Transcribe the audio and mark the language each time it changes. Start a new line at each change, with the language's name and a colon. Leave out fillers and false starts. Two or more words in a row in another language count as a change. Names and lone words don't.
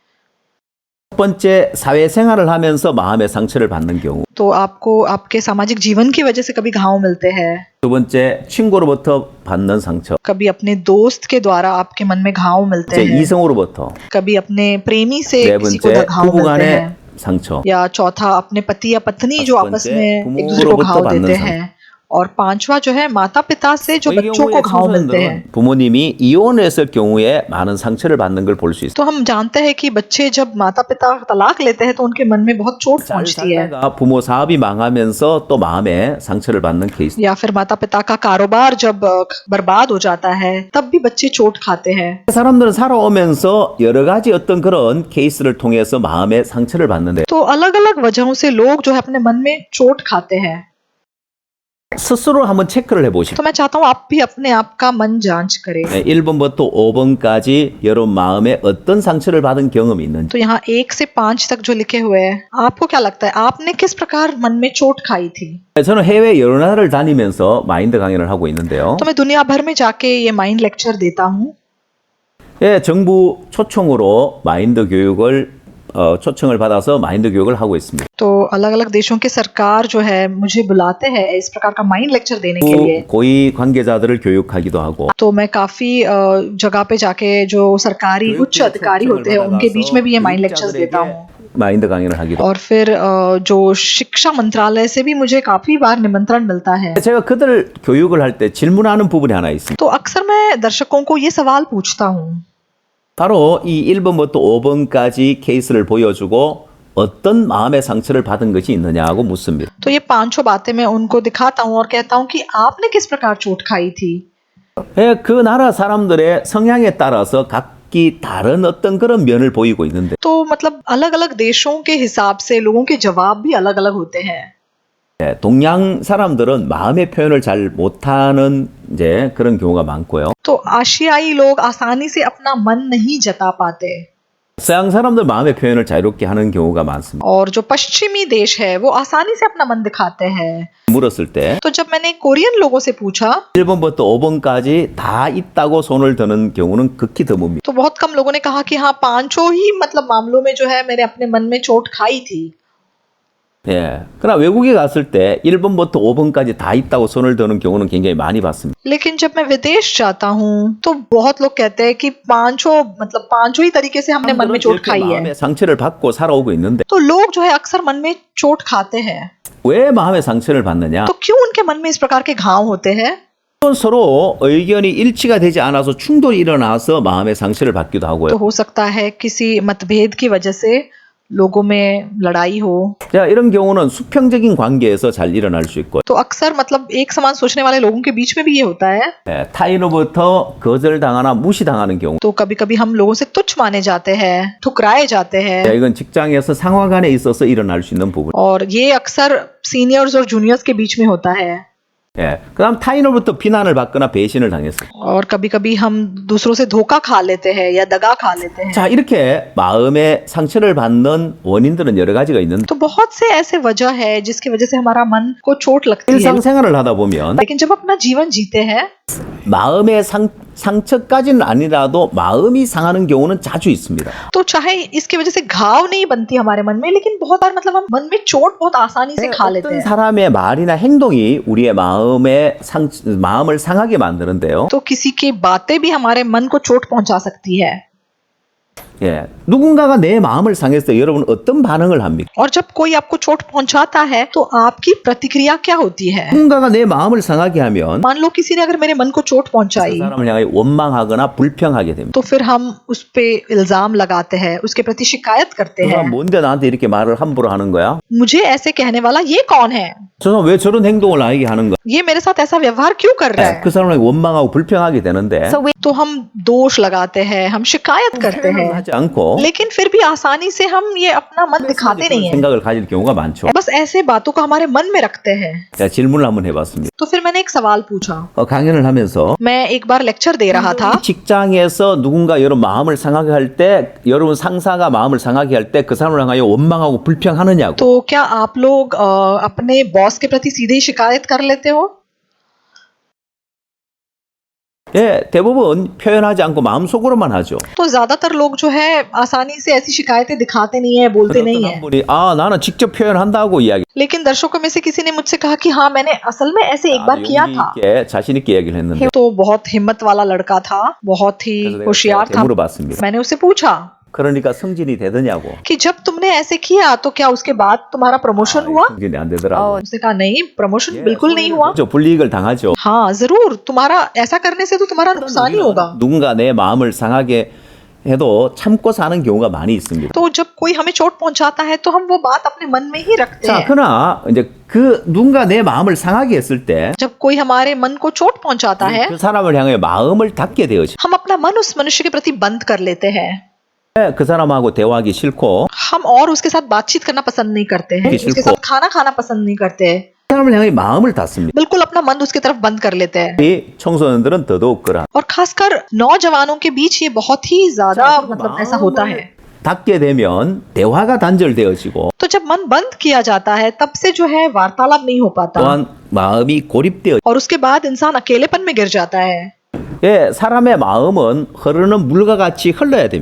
Korean: 첫 번째 사회생활을 하면서 마음의 상처를 받는 경우
Hindi: तो आपको आपके सामाजिक जीवन की वजह से कभी घाव मिलते हैं
Korean: 두 번째 친구로부터 받는 상처
Hindi: कभी अपने दोस्त के द्वारा आपके मन में घाव मिलते
Korean: 이제
Hindi: हैं
Korean: 이성으로부터
Hindi: कभी अपने प्रेमी से
Korean: 네
Hindi: किसी को
Korean: 번째
Hindi: घाव मिलते
Korean: 부부간의
Hindi: हैं
Korean: 상처
Hindi: या चौथा अपने पति या पत्नी जो पांच आपस पंचे में एक दूसरे को
Korean: 부모로부터
Hindi: घाव
Korean: 받는
Hindi: देते
Korean: 상처.
Hindi: हैं और पांचवा जो है माता पिता से जो
Korean: 이
Hindi: बच्चों को
Korean: 경우에
Hindi: घाव मिलते हैं
Korean: 청소년들은 부모님이 이혼했을 경우에 많은 상처를 받는 걸 볼 수 있어요.
Hindi: तो हम जानते हैं कि बच्चे जब माता पिता तलाक लेते हैं तो उनके मन में बहुत चोट
Korean: 잘
Hindi: पहुंचती है
Korean: 살다가 부모 사업이 망하면서 또 마음에 상처를 받는 케이스.
Hindi: या फिर माता पिता का कारोबार जब बर्बाद हो जाता है तब भी बच्चे चोट खाते हैं
Korean: 사람들은 살아오면서 여러 가지 어떤 그런 케이스를 통해서 마음의 상처를 받는데
Hindi: तो अलग अलग वजहों से लोग जो है अपने मन में चोट खाते हैं
Korean: 스스로 한번 체크를 해보시고
Hindi: तो मैं चाहता हूँ आप भी अपने आप का मन जांच करें
Korean: 1번부터 5번까지 여러분 마음에 어떤 상처를 받은 경험이 있는지
Hindi: तो यहाँ 1 से 5 तक जो लिखे हुए हैं आपको क्या लगता है आपने किस प्रकार मन में चोट खाई थी
Korean: 저는 해외 여러 나라를 다니면서 마인드 강연을 하고 있는데요.
Hindi: तो मैं दुनिया भर में जाके ये
English: mind lecture
Hindi: देता हूँ
Korean: 예, 정부 초청으로 마인드 교육을 초청을 받아서 마인드 교육을 하고 있습니다.
Hindi: तो अलग अलग देशों के सरकार जो है मुझे बुलाते हैं इस प्रकार का
English: mind lecture
Hindi: देने के लिए
Korean: 고위 관계자들을 교육하기도 하고
Hindi: तो मैं काफी जगह पे जाके जो सरकारी उच्च अधिकारी होते हैं उनके बीच में भी ये
English: mind lectures
Hindi: देता हूँ
Korean: 마인드 강연을 하기도
Hindi: और फिर जो शिक्षा मंत्रालय से भी मुझे काफी बार निमंत्रण मिलता है
Korean: 제가 그들 교육을 할 때 질문하는 부분이 하나 있습니다.
Hindi: तो अक्सर मैं दर्शकों को ये सवाल पूछता हूँ
Korean: 바로 이 1번부터 5번까지 케이스를 보여주고 어떤 마음의 상처를 받은 것이 있느냐고 묻습니다.
Hindi: तो ये 5 बातें मैं उनको दिखाता हूँ और कहता हूँ कि आपने किस प्रकार चोट खाई थी
Korean: 예, 그 나라 사람들의 성향에 따라서 각기 다른 어떤 그런 면을 보이고 있는데
Hindi: तो मतलब अलग अलग देशों के हिसाब से लोगों के जवाब भी अलग अलग होते हैं
Korean: 예, 동양 사람들은 마음의 표현을 잘 못하는 이제 그런 경우가 많고요.
Hindi: तो आशियाई लोग आसानी से अपना मन नहीं जता पाते
Korean: 서양 사람들 마음의 표현을 자유롭게 하는 경우가 많습니다.
Hindi: और जो पश्चिमी देश है वो आसानी से अपना मन दिखाते हैं।
Korean: 물었을 때
Hindi: तो जब मैंने कोरियन लोगों से पूछा
Korean: 1번부터 5번까지 다 있다고 손을 드는 경우는 극히 드뭅니다.
Hindi: तो बहुत कम लोगों ने कहा कि हाँ पांचों ही मतलब मामलों में जो है मेरे अपने मन में चोट खाई थी।
Korean: 예. 그러나 외국에 갔을 때 1번부터 5번까지 다 있다고 손을 드는 경우는 굉장히 많이 봤습니다.
Hindi: लेकिन जब मैं विदेश जाता हूँ तो बहुत लोग कहते हैं कि पांचों ही तरीके से हमने मन में चोट
Korean: 이렇게
Hindi: खाई है।
Korean: 마음의 상처를 받고 살아오고 있는데
Hindi: तो लोग जो है अक्सर मन में चोट खाते हैं।
Korean: 왜 마음의 상처를 받느냐?
Hindi: तो क्यों उनके मन में इस प्रकार के घाव होते हैं?
Korean: 서로 의견이 일치가 되지 않아서 충돌이 일어나서 마음의 상처를 받기도
Hindi: तो
Korean: 하고요.
Hindi: हो सकता है किसी मतभेद की वजह से लोगों में लड़ाई हो।
Korean: 자, 이런 경우는 수평적인 관계에서 잘 일어날 수 있고
Hindi: तो अक्सर मतलब एक समान सोचने वाले लोगों के बीच में भी ये होता है।
Korean: 예, 타인으로부터 거절당하나 무시당하는 경우
Hindi: तो कभी कभी हम लोगों से तुच्छ माने जाते हैं, ठुकराए जाते हैं।
Korean: 자, 이건 직장에서 상하 간에 있어서 일어날 수 있는 부분.
Hindi: और ये अक्सर सीनियर्स और जूनियर्स के बीच में होता है।
Korean: 예. 그다음 타인으로부터 비난을 받거나 배신을 당했어요.
Hindi: और कभी कभी हम दूसरों से धोखा खा लेते हैं या दगा खा लेते हैं।
Korean: 자, 이렇게 마음의 상처를 받는 원인들은 여러 가지가 있는데
Hindi: तो बहुत से ऐसे वजह है जिसकी वजह से हमारा मन को चोट लगती है।
Korean: 일상생활을 하다 보면
Hindi: लेकिन जब अपना जीवन जीते हैं
Korean: 마음의 상처까지는 아니라도 마음이 상하는 경우는 자주 있습니다.
Hindi: तो चाहे इसकी वजह से घाव नहीं बनती हमारे मन में, लेकिन बहुत बार मतलब हम मन में चोट बहुत आसानी से खा लेते
Korean: 어떤
Hindi: हैं।
Korean: 사람의 말이나 행동이 우리의 마음을 상하게 만드는데요.
Hindi: तो किसी की बातें भी हमारे मन को चोट पहुंचा सकती है।
Korean: 예, 누군가가 내 마음을 상했을 때 여러분 어떤 반응을 합니까?
Hindi: और जब कोई आपको चोट पहुंचाता है तो आपकी प्रतिक्रिया क्या होती है?
Korean: 누군가가 내 마음을 상하게 하면
Hindi: मान लो किसी ने अगर मेरे मन को चोट
Korean: 그
Hindi: पहुंचाई
Korean: 사람을 향해 원망하거나 불평하게 됩니다.
Hindi: तो फिर हम उस पे इल्जाम लगाते हैं, उसके प्रति शिकायत करते
Korean: 그 사람
Hindi: हैं।
Korean: 뭔데 나한테 이렇게 말을 함부로 하는 거야?
Hindi: मुझे ऐसे कहने वाला ये कौन है?
Korean: 저 사람 왜 저런 행동을 나에게 하는 거야?
Hindi: ये मेरे साथ ऐसा व्यवहार क्यों कर रहा है?
Korean: 그 사람을 원망하고 불평하게 되는데
Hindi: तो हम दोष लगाते हैं, हम शिकायत करते हैं,
Korean: 하지 않고
Hindi: लेकिन फिर भी आसानी से हम ये अपना मन दिखाते नहीं है।
Korean: 생각을 가질 경우가 많죠.
Hindi: बस ऐसे बातों को हमारे मन में रखते हैं।
Korean: 제가 질문을 한번 해봤습니다.
Hindi: तो फिर मैंने एक सवाल पूछा।
Korean: 강연을 하면서
Hindi: मैं एक बार लेक्चर दे रहा था।
Korean: 직장에서 누군가 여러분 마음을 상하게 할 때, 여러분 상사가 마음을 상하게 할 때 그 사람을 향하여 원망하고 불평하느냐고.
Hindi: तो क्या आप लोग अपने बॉस के प्रति सीधे ही शिकायत कर लेते हो?
Korean: 예, 대부분 표현하지 않고 마음속으로만 하죠.
Hindi: तो ज्यादातर लोग जो है आसानी से ऐसी शिकायतें दिखाते नहीं है, बोलते नहीं
Korean: 어떤
Hindi: है।
Korean: 한 분이 나는 직접 표현한다고 이야기.
Hindi: लेकिन दर्शकों में से किसी ने मुझसे कहा कि हाँ मैंने असल में ऐसे एक बार किया था।
Korean: 용기 있게 자신 있게 얘기를 했는데
Hindi: तो बहुत हिम्मत वाला लड़का था, बहुत ही
Korean: 그래서 내가
Hindi: होशियार
Korean: 그렇게
Hindi: था।
Korean: 물어봤습니다.
Hindi: मैंने उससे पूछा
Korean: 그러니까 승진이 되더냐고.
Hindi: कि जब तुमने ऐसे किया तो क्या उसके बाद तुम्हारा प्रमोशन हुआ?
Korean: 승진이 안 되더라고.
Hindi: उसने कहा नहीं, प्रमोशन बिल्कुल नहीं हुआ।
Korean: 저 불이익을 당하죠.
Hindi: हाँ जरूर, तुम्हारा ऐसा करने से तो तुम्हारा नुकसान ही होगा।
Korean: 누군가 내 마음을 상하게 해도 참고 사는 경우가 많이 있습니다.
Hindi: तो जब कोई हमें चोट पहुंचाता है तो हम वो बात अपने मन में ही रखते
Korean: 자,
Hindi: हैं।
Korean: 그러나 이제 그 누군가 내 마음을 상하게 했을 때
Hindi: जब कोई हमारे मन को चोट पहुंचाता है
Korean: 그 사람을 향해 마음을 닫게 되어지.
Hindi: हम अपना मन उस मनुष्य के प्रति बंद कर लेते हैं।
Korean: 그 사람하고 대화하기 싫고
Hindi: हम और उसके साथ बातचीत करना पसंद नहीं करते हैं, किसी उसके को- साथ खाना खाना पसंद नहीं करते हैं,
Korean: 그 사람을 향해 마음을 닫습니다.
Hindi: बिल्कुल अपना मन उसकी तरफ बंद कर लेते हैं।
Korean: 이 청소년들은 더더욱 그러한.
Hindi: और खासकर नौजवानों के बीच ये बहुत ही ज्यादा मतलब ऐसा होता है।
Korean: 닫게 되면 대화가 단절되어지고
Hindi: तो जब मन बंद किया जाता है तब से जो है वार्तालाप नहीं हो पाता
Korean: 또한 마음이 고립되어.
Hindi: और उसके बाद इंसान अकेलेपन में गिर जाता है।
Korean: 예, 사람의 마음은 흐르는 물과 같이 흘러야 됩니다.